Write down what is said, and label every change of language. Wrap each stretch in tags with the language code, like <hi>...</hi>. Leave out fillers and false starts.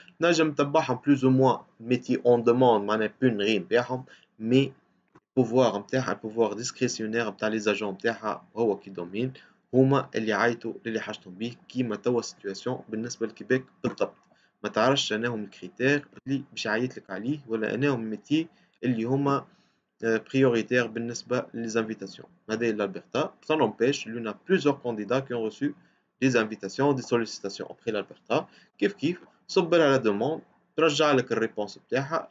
<ar>تنجم تتبعهم بلوز او موان ميتي اون دوموند معناها بون غي نتاعهم، مي البوفوار نتاعها البوفوار ديسكريسيونير نتاع لي زاجون نتاعها هو كي دومين، هما اللي يعيطوا للي حاجتهم بيه كيما توا السيتواسيون بالنسبه للكيباك بالضبط. ما تعرفش انهم الكريتير اللي باش يعيط لك عليه ولا انهم ميتي اللي هما prioritaire بالنسبة les invitations. هذه l'Alberta.</ar> <fr>Ça n'empêche, il y a plusieurs candidats qui ont reçu des invitations, des sollicitations après l'Alberta.</fr> <ar>كيف صب لها la demande ترجع لك الريبونس بتاعها.</ar>